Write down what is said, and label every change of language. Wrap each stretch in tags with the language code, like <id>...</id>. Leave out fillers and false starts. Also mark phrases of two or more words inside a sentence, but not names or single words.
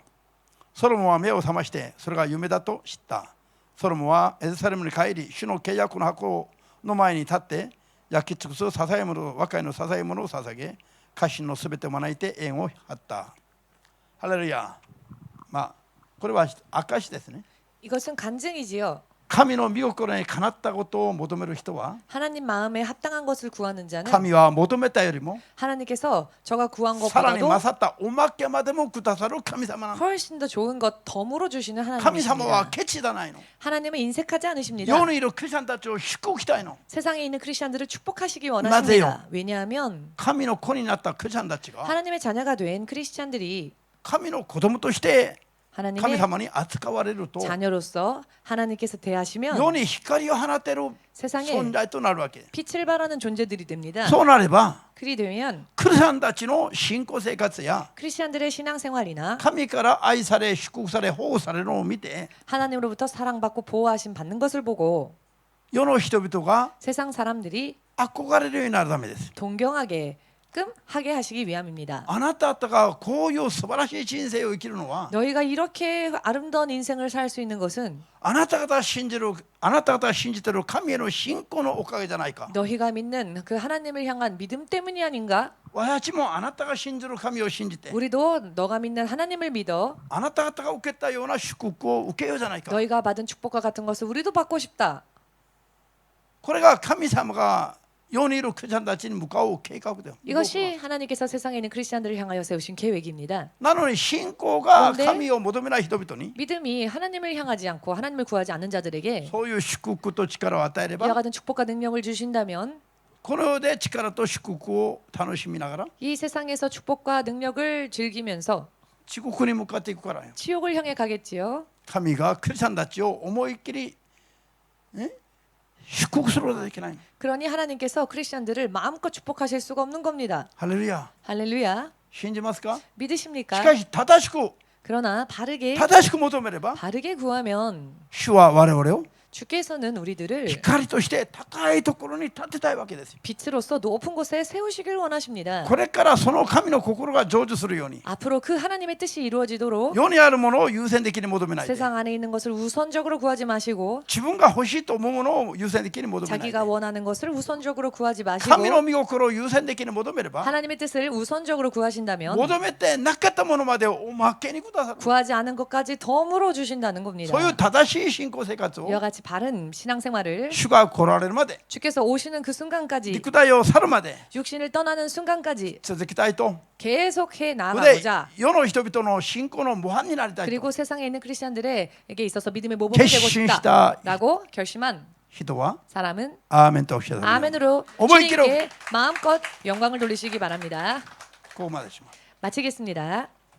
<ja>ソロモンは目を覚ましてそれが夢だと知った。ソロモンはエルサレムに帰り、主の契約の箱の前に立って焼き尽くす捧げ物、和解の捧げ物を捧げ、家臣のすべてを招いて宴を張った。ハレルヤ。これは証ですね。</ja> <ko>이것은 간증이지요.</ko> <ja>神の御心にかなったことを求める人は、</ja> <ko>하나님 마음에 합당한 것을 구하는 자는</ko> <ja>神は求めたよりも</ja> <ko>하나님께서 저가 구한</ko> <ja>さらに</ja> <ko>것보다도</ko> <ja>勝ったおまけまでもくださる神様なの。</ja> <ko>훨씬 더 좋은 것 덤으로 주시는</ko> <ja>神様は</ja> <ko>하나님이십니다.</ko> <ja>ケチだないの。</ja> <ko>하나님은 인색하지 않으십니다.</ko> <ja>世にいるクリスチャンたちを祝福したいの。</ja> <ko>세상에 있는 크리스천들을 축복하시기 맞아요. 원하십니다. 왜냐하면</ko> <ja>神の子になったクリスチャンたちが</ja> <ko>하나님의 자녀가 된 크리스천들이</ko> <ja>神の子供として神</ja> <ko>하나님의</ko> <ja>様に扱われると</ja> <ko>자녀로서 하나님께서</ko> <ja>世</ja> <ko>대하시면</ko> <ja>に光を放てる</ja> <ko>세상에</ko> <ja>存在となるわけ。</ja> <ko>빛을 발하는 존재들이 됩니다.</ko> <ja>そうなれば</ja> <ko>그리 되면</ko> <ja>クリスチャンたちの信仰生活や</ja> <ko>크리스천들의 신앙생활이나</ko> <ja>神から愛され祝福され保護されるのを見て</ja> <ko>하나님으로부터 사랑받고 보호하심 받는 것을 보고</ko> <ja>世の人々が</ja> <ko>세상 사람들이</ko> <ja>憧れるようになるためです。</ja> <ko>동경하게끔 하게 하시기 위함입니다.</ko> <ja>あなた方がこういう素晴らしい人生を生きるのは</ja> <ko>너희가 이렇게 아름다운 인생을 살 수 있는 것은</ko> <ja>あなた方が信じている神への信仰のおかげじゃないか。</ja> <ko>너희가 믿는 그 하나님을 향한 믿음 때문이 아닌가?</ko> <ja>私もあなたが信じる神を信じて</ja> <ko>우리도 너가 믿는 하나님을 믿어</ko> <ja>あなた方が受けたような祝福を受けようじゃないか。</ja> <ko>너희가 받은 축복과 같은 것을 우리도 받고 싶다.</ko> <ja>これが神様が世にいるクリスチャンたちに向かう計画だよ。</ja> <ko>이것이 하나님께서 세상에 있는 크리스천들을 향하여 세우신 계획입니다.</ko> <ja>なのに信仰が</ja> <ko>그런데</ko> <ja>神を求めない人々に</ja> <ko>믿음이 하나님을 향하지 않고 하나님을 구하지 않는 자들에게</ko> <ja>そういう祝福と力を与えれ</ja> <ko>이와</ko> <ja>ば</ja> <ko>같은 축복과 능력을 주신다면</ko> <ja>この世で力と祝福を楽しみながら</ja> <ko>이 세상에서 축복과 능력을 즐기면서</ko> <ja>地獄に向かっていくからよ。</ja> <ko>지옥을 향해 가겠지요.</ko> <ja>神がクリスチャンたちを思いっきり祝福することができない。</ja> <ko>그러니 하나님께서 크리스천들을 마음껏 축복하실 수가 없는 겁니다.</ko> <ja>ハレルヤ。</ja> <ko>할렐루야.</ko> <ja>信じますか？し</ja> <ko>믿으십니까?</ko> <ja>かし正しく</ja> <ko>그러나 바르게</ko> <ja>求めれば</ja> <ko>바르게 구하면</ko> <ja>主は我々を</ja> <ko>주께서는 우리들을</ko> <ja>光として高いところに立てたいわけですよ。</ja> <ko>빛으로서 높은 곳에 세우시길 원하십니다.</ko> <ja>これからその神の心が成就するように</ja> <ko>앞으로 그 하나님의 뜻이 이루어지도록</ko> <ja>世にあるものを優先的に求めないで</ja> <ko>세상 안에 있는 것을 우선적으로 구하지 마시고</ko> <ja>自分が欲しいと思うものを優先的に求めないで</ja> <ko>자기가 원하는 것을 우선적으로 구하지</ko> <ja>神</ja> <ko>마시고</ko> <ja>の御心を優先的に求めれば</ja> <ko>하나님의 뜻을 우선적으로 구하신다면</ko> <ja>求めてなかったものまでをおまけにくださる</ja> <ko>구하지 않은 것까지 덤으로 주신다는 겁니다.</ko> <ja>そういう正しい信仰生活を</ja> <ko>이와 같이 바른 신앙생활을</ko> <ja>主が来られるまで</ja> <ko>주께서 오시는 그 순간까지</ko> <ja>肉体を去るまで</ja> <ko>육신을 떠나는 순간까지</ko> <ja>続きたいと</ja> <ko>계속해</ko> <ja>で</ja> <ko>나아가고자</ko> <ja>世の人々の信仰の模範になりたいと</ja> <ko>그리고 세상에 있는 크리스천들에게 있어서 믿음의 모범이 되고 결심した 싶다라고 결심한</ko> <ja>人は</ja> <ko>사람은</ko> <ja>アーメンとおっしゃる</ja> <ko>아멘으로 어머니 주님께 마음껏 영광을 돌리시기 바랍니다.</ko> <ja>ここまでします。</ja> <ko>마치겠습니다.</ko>